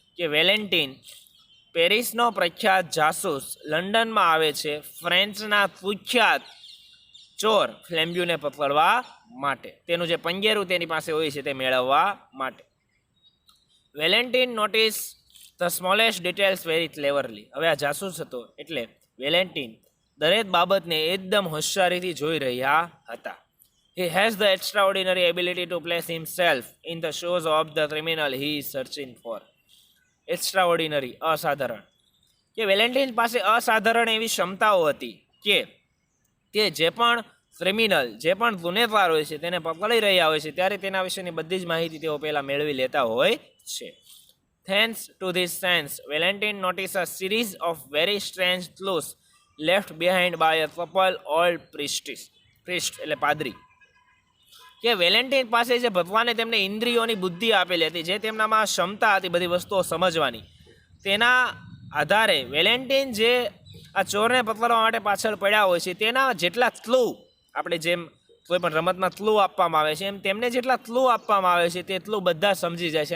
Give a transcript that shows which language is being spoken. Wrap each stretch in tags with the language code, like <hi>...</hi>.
<gu>કે વેલેન્ટિન પેરિસનો પ્રખ્યાત જાસૂસ લંડનમાં આવે છે ફ્રેન્ચના કુખ્યાત ચોર ફ્લેમ્બ્યુને પકડવા માટે, તેનું જે પંજેરું તેની પાસે હોય છે તે મેળવવા માટે.</gu> <en>Valentin notices the smallest details very cleverly.</en> <gu>હવે આ જાસૂસ હતો એટલે વેલેન્ટિન દરેક બાબતને એકદમ હોશિયારીથી જોઈ રહ્યા હતા.</gu> <en>He has the extraordinary ability to place himself in the shoes of the criminal he is searching for.</en> <gu>Extraordinary, અસાધારણ. કે વેલેન્ટિન પાસે અસાધારણ એવી ક્ષમતાઓ હતી કે તે જે પણ ક્રિમિનલ, જે પણ ગુનેગાર હોય છે તેને પકડી રહ્યા હોય છે ત્યારે તેના વિશેની બધી જ માહિતી તેઓ પહેલાં મેળવી લેતા હોય છે.</gu> <en>Thanks to this sense, Valentine noticed a series of very strange clues left behind by a couple old priests</en> <gu>એટલે પાદરી. કે વેલેન્ટિન પાસે જે ભગવાને તેમને ઇન્દ્રિયોની બુદ્ધિ આપેલી હતી, જે તેમનામાં ક્ષમતા હતી બધી વસ્તુઓ સમજવાની, તેના આધારે વેલેન્ટિન જે આ ચોરને પકડવા માટે પાછળ પડ્યા હોય છે તેના જેટલા ક્લુ, આપણે જેમ કોઈ પણ રમતમાં ક્લુ આપવામાં આવે છે એમ તેમને જેટલા ક્લુ આપવામાં આવે છે તેટલું બધા સમજી જાય છે.</gu>